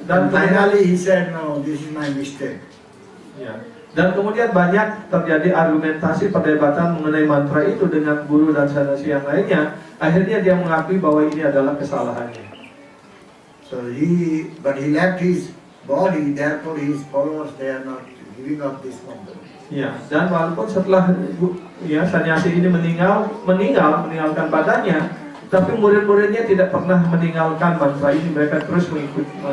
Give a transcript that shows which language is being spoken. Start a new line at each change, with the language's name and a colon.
English: And finally he said, no, this is my mistake.
Indonesian: Ya. Dan kemudian banyak terjadi argumentasi perdebatan mengenai mantra itu dengan guru dan sannyasi yang lainnya. Akhirnya dia mengakui bahwa ini adalah kesalahannya.
English: So he left his body, therefore his followers, they are not giving up this mantra.
Indonesian: Ya, dan walaupun setelah ya sannyasi ini meninggalkan badannya, tapi murid-muridnya tidak pernah meninggalkan mantra ini, mereka terus mengikuti.